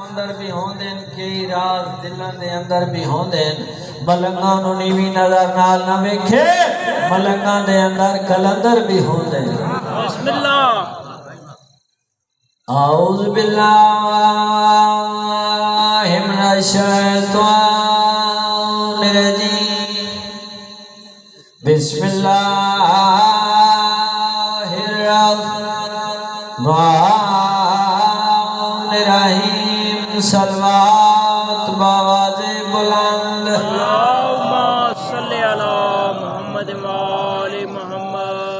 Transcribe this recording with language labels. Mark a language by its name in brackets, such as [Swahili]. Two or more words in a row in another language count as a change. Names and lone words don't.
[Punjabi] اندر بھی ہوندے کئی راز دلوں دے اندر بھی ہوندے ملنگاں نوں نیویں نظر نال نہ ویکھے ملنگاں دے اندر کلندر بھی ہوندے [Arabic] بسم اللہ اعوذ باللہ من الشیطان الرجیم بسم اللہ الرحمن الرحیم [Urdu] صلوات باواز بلند [Arabic] اللہم صلی علی محمد وآل محمد